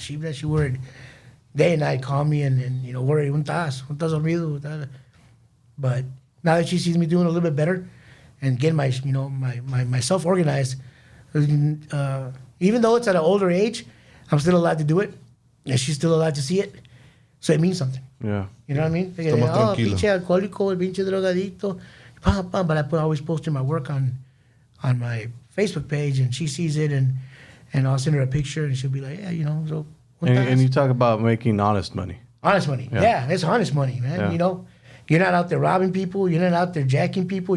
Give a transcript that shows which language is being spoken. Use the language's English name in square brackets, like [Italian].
[English] She worried day and night, call me and you know, worried, [Spanish] ¿Dónde estás dormido? [English] But now that she sees me doing a little bit better and getting myself organized, even though it's at an older age, I'm still allowed to do it, and she's still allowed to see it. So it means something. Yeah. You know what I mean? [Spanish] Está más tranquilo. Pinche alcohólico, el pinche drogadicto. [English] But I always posting my work on my Facebook page, and she sees it, and I'll send her a picture, and she'll be like, yeah, you know, so. And you talk about making honest money. Honest money. Yeah, it's honest money, man. Yeah. You know, you're not out there robbing people. You're not out there jacking people.